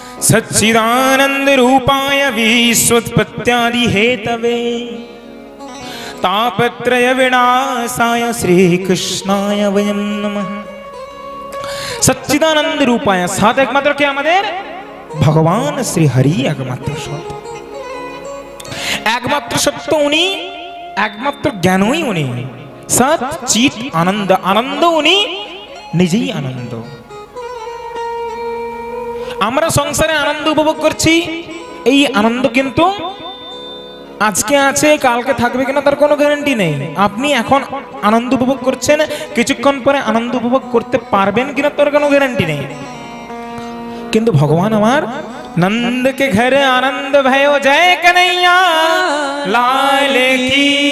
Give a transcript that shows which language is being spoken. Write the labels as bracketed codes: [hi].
[sa] सच्चिदानंद रूपाय विश्वोत्पत्त्यादि Hathaway तापत्रय विनाशाय श्री कृष्णाय वयं नमः। सच्चिदानंद रूपाय साथ एकमात्र के [bn] আমাদের ভগবান শ্রী হরি একমাত্র সত্য, একমাত্র সত্য উনি, একমাত্র জ্ঞানই উনি, সৎ চিৎ আনন্দ, আনন্দ উনি নিজেই আনন্দ। আমরা সংসারে আনন্দ উপভোগ করছি, এই আনন্দ কিন্তু আজকে আছে কালকে থাকবে কিনা তার কোনো গ্যারান্টি নেই। আপনি এখন আনন্দ উপভোগ করছেন, কিছুক্ষণ পরে আনন্দ উপভোগ করতে পারবেন কিনা তার কোনো গ্যারান্টি নেই। কিন্তু ভগবান আমার [hi] नंद के घर आनंद भयो जय कन्हैया लाल की।